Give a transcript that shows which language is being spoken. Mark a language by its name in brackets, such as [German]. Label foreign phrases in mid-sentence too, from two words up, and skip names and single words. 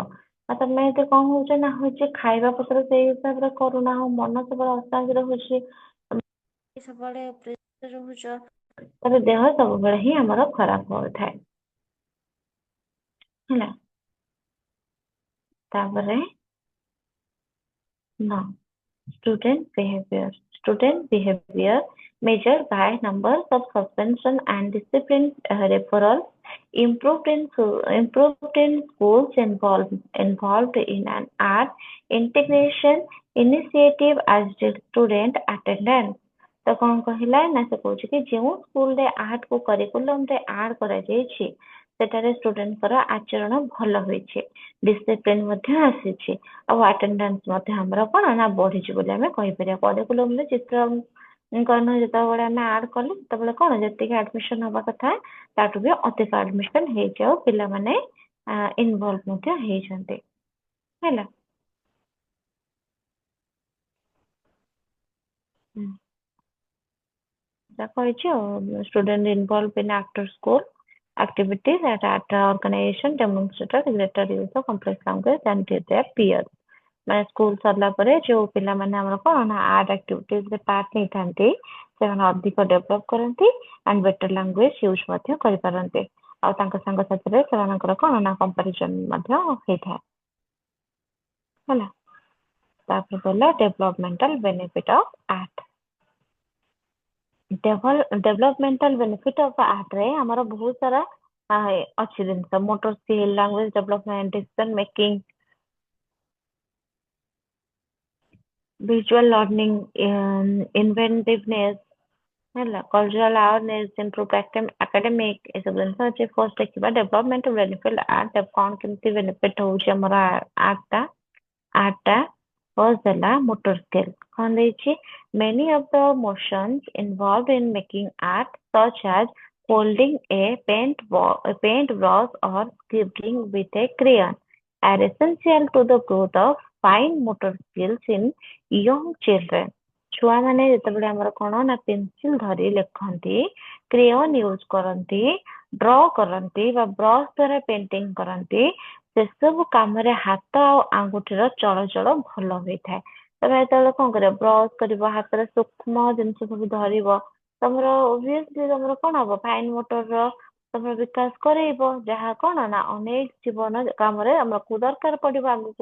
[Odia] ଆଉ ତମେ ଏତେ କଣ ହଉଛ ନା ହଉଛି ଖାଇବା ପତ୍ର ସେଇ ହିସାବରେ କରୁନାହଁ ମନ ସବୁବେଳେ ଅଶାନ୍ତି ରହୁଛି ସବୁବେଳେ ପ୍ରେସର ରହୁଛ ତେବେ ଦେହ ସବୁବେଳେ ହିଁ ଆମର ଖରାପ ହଉଥାଏ ହେଲା। ତାପରେ ନା [English] student behavior measured by numbers of suspension and discipline referrals improved in schools involved in an art integration initiative as did student attendance। [Odia] ତ କଣ କହିଲା ନା ସେ କହୁଛି କି ଯେଉଁ ସ୍କୁଲରେ ଆର୍ଟ କୁ କରିକୁଲମରେ ଆଡ୍ କରାଯାଇଛି ସେଠାରେ ଷ୍ଟୁଡେଣ୍ଟଙ୍କର ଆଚରଣ ଭଲ ହୋଇଛି ଡିସିପ୍ଲିନ ମଧ୍ୟ ଆସିଛି ଆଉ ଆଟେଣ୍ଡାନ୍ସ ମଧ୍ୟ ଆମର କଣ ନା ବଢିଛି ବୋଲି ଆମେ କହିପାରିବା। କରିକୁଲମରେ ଚିତ୍ରାଙ୍କନ ଯେତେବେଳେ ଆମେ ଆଡ୍ କଲେ ସେତେବେଳେ କଣ ଯେତିକି ଆଡମିସନ ହବା କଥା ତାଠୁ ବି ଅଧିକ ଆଡମିସନ ହେଇଛି ଆଉ ପିଲାମାନେ ଇନଭଲ୍ଭ ମଧ୍ୟ ହେଇଛନ୍ତି ହେଲା। କହିଛି ଆଉ [English] student involved in after school activities at art organization demonstrated greater use of complex language than their peers। [Odia] ମାନେ ସ୍କୁଲ ସରିଲା ପରେ ଯୋଉ ପିଲାମାନେ ଆମର କଣ ନା [English] art activities [Odia] ରେ ପାର୍ଟ ନେଇଥାନ୍ତି ସେମାନେ ଅଧିକ ଡେଭଲପ କରନ୍ତି [English] and better language use [Odia] ମଧ୍ୟ କରିପାରନ୍ତି ଆଉ ତାଙ୍କ ସାଙ୍ଗସାଥିରେ ସେମାନଙ୍କର କଣ ନା କମ୍ପାରିଜନ ମଧ୍ୟ ହେଇଥାଏ ହେଲା। ତାପରେ କହିଲା [English] developmental benefit of art. developmental benefit of art [Odia] ରେ ଆମର ବହୁତ ସାରା ଅଛି ଜିନିଷ [English] motor skill language development decision making visual learning inventiveness ହେଲା cultural awareness improve academic [Odia] ଏସବୁ ଜିନିଷ ଅଛି। ଫାର୍ଷ୍ଟ ଦେଖିବା [English] development benefit art [Odia] କଣ କେମିତି ବେନିଫିଟ ହଉଛି ଆମର ଆର୍ଟ ଟା ଫାର୍ଷ୍ଟ ହେଲା [English] motor skill [Odia] କଣ ଦେଇଛି [English] many of the motions involved in making art such as holding a paint brush or scribbling with a crayon are essential to the growth of fine motor skills in young children. [Odia] ଛୁଆମାନେ ଯେତେବେଳେ ଆମର କଣ ନା ପେନସିଲ ଧରି ଲେଖନ୍ତି, କ୍ରେୟନ ୟୁଜ କରନ୍ତି, ଡ୍ର କରନ୍ତି ବା ବ୍ରଶ ଦ୍ୱାରା ପେଣ୍ଟିଂ କରନ୍ତି, ସେସବୁ କାମରେ ହାତ ଆଉ ଆଙ୍ଗୁଠିର ଚଳଚଳ ଭଲ ହୋଇଥାଏ। ତମେ ଯେତେବେଳେ କଣ କରିବ, ବ୍ରଶ କରିବ, ହାତରେ ସୂକ୍ଷ୍ମ ଜିନିଷ ସବୁ ଧରିବ, ତମର obviously ତମର କଣ ହବ, ଫାଇନ ମୋଟରର ତମର ବିକାଶ କରେଇବ, ଯାହା କଣ ନା ଅନେକ ଜୀବନ କାମରେ ଆମକୁ ଦରକାର ପଡିବ ଆଗକୁ।